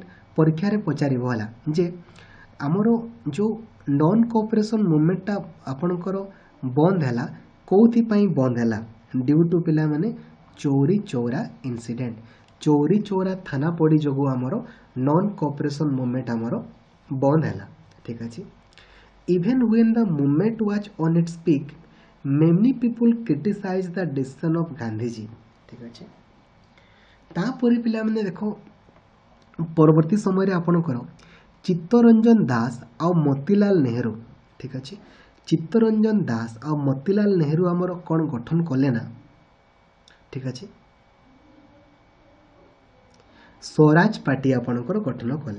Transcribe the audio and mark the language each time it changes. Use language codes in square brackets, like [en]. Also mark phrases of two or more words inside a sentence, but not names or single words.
[or] ପରୀକ୍ଷାରେ ପଚାରିବ ହେଲା ଯେ ଆମର ଯେଉଁ [en] non cooperation movement [or] ଆପଣଙ୍କର ବନ୍ଦ ହେଲା, କେଉଁଥିପାଇଁ ବନ୍ଦ ହେଲା? [en] due to [or] ପିଲାମାନେ ଚୌରୀ ଚୌରା ଇନସିଡେଣ୍ଟ. ଚୌରୀ ଚୌରା ଥାନା ପୋଡ଼ି ଯୋଗୁଁ ଆମର [en] non cooperation movement [or] ଆମର ବନ୍ଦ ହେଲା. ଠିକ୍ ଅଛି. [en] Even when the movement was on its peak, many people criticized the decision of Gandhiji. [or] ଠିକ୍ ଅଛି. ତାପରେ पिलाମାନେ ଦେଖ ପରବର୍ତ୍ତୀ ସମୟରେ ଆପଣଙ୍କର ଚିତ୍ତରଞ୍ଜନ ଦାସ ଆଉ ମୋତିଲାଲ ନେହେରୁ. ଠିକ୍ ଅଛି, ଚିତ୍ତରଞ୍ଜନ ଦାସ ଆଉ ମୋତିଲାଲ ନେହେରୁ ଆମର କ'ଣ ଗଠନ କଲେ ନା, ଠିକ୍ ଅଛି, ସ୍ୱରାଜ ପାର୍ଟି ଆପଣଙ୍କର ଗଠନ କଲେ.